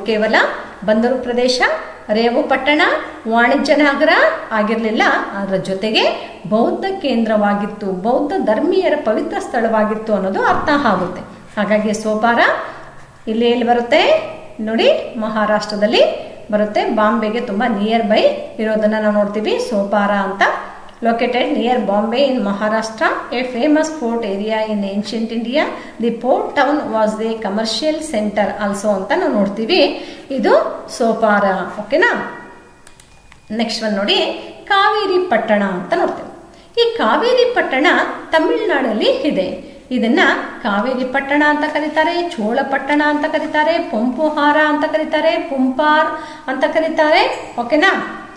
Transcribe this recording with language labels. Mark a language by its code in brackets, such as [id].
[kn] ಕೇವಲ ಬಂದರು ಪ್ರದೇಶ, ರೇವು ಪಟ್ಟಣ, ವಾಣಿಜ್ಯ ನಗರ ಆಗಿರಲಿಲ್ಲ, ಅದರ ಜೊತೆಗೆ ಬೌದ್ಧ ಕೇಂದ್ರವಾಗಿತ್ತು, ಬೌದ್ಧ ಧರ್ಮೀಯರ ಪವಿತ್ರ ಸ್ಥಳವಾಗಿತ್ತು ಅನ್ನೋದು ಅರ್ಥ ಆಗುತ್ತೆ. ಹಾಗಾಗಿ ಸೋಪಾರ ಇಲ್ಲಿ ಬರುತ್ತೆ ನೋಡಿ, ಮಹಾರಾಷ್ಟ್ರದಲ್ಲಿ ಬರುತ್ತೆ. ಬಾಂಬೆಗೆ ತುಂಬ ನಿಯರ್ ಬೈ ಇರೋದನ್ನು ನಾವು ನೋಡ್ತೀವಿ. ಸೋಪಾರ ಅಂತ [en] located near Bombay in Maharashtra, a famous port area in ancient India. The port town was the commercial center also [kn] ಅಂತ ನಾವು ನೋಡ್ತೀವಿ. ಇದು ಸೋಪಾರ. ಓಕೆನಾ. ನೆಕ್ಸ್ಟ್ ಒನ್ ನೋಡಿ, ಕಾವೇರಿ ಪಟ್ಟಣ ಅಂತ ನೋಡ್ತೀವಿ. ಈ ಕಾವೇರಿ ಪಟ್ಟಣ ತಮಿಳುನಾಡಲ್ಲಿ ಇದೆ. ಇದನ್ನ ಕಾವೇರಿ ಪಟ್ಟಣ ಅಂತ ಕರೀತಾರೆ, ಚೋಳ ಪಟ್ಟಣ ಅಂತ ಕರೀತಾರೆ, ಪಂಪುಹಾರ ಅಂತ ಕರೀತಾರೆ, ಪುಂಪಾರ್ ಅಂತ ಕರೀತಾರೆ. ಓಕೆನಾ.